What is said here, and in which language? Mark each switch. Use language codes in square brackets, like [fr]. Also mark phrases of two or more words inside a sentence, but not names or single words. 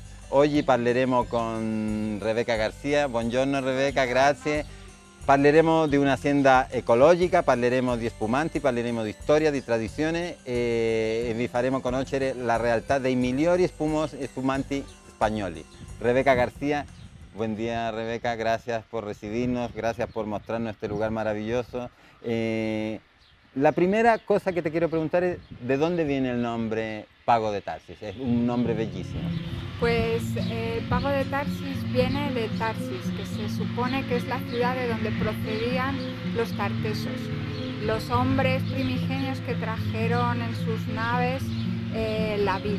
[it] Oggi parleremo con Rebeca Garcia. Buongiorno Rebeca, grazie. Parleremo di un'azienda ecologica, parleremo di spumanti, parleremo di storia, di tradizione e vi faremo conoscere la realtà dei migliori spumanti spagnoli. [es] Rebeca García, buen día Rebeca, gracias por recibirnos, gracias por mostrarnos este lugar maravilloso. La primera cosa que te quiero preguntar es ¿de dónde viene el nombre Pago de Tarsis? Es un nombre bellísimo. Pues Pago de Tarsis viene de Tarsis, que se supone que es la ciudad de donde procedían los tartesos, los hombres primigenios que trajeron en sus naves la vid.